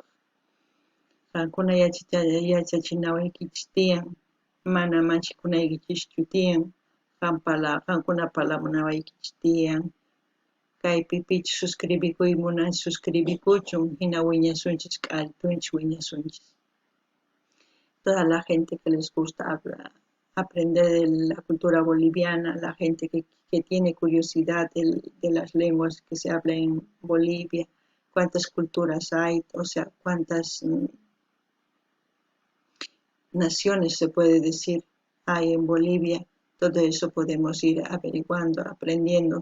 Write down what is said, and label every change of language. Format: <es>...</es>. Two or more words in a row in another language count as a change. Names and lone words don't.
<qu>Qankuna yachachinawaykichis tiyan, mana manchakunaykichikchu tiyan, qankuna parlamunawaykichis tiyan, kaypipichus suscribikuyman suscribikuchun, hina wiñasunchis k'alltunchis wiñasunchis.</qu> <es>Toda la gente que les gusta aprender de la cultura boliviana, la gente que tiene curiosidad de las lenguas que se hablan en Bolivia, cuántas culturas hay, o sea, cuántas naciones se puede decir hay en Bolivia, todo eso podemos ir averiguando, aprendiendo.</es>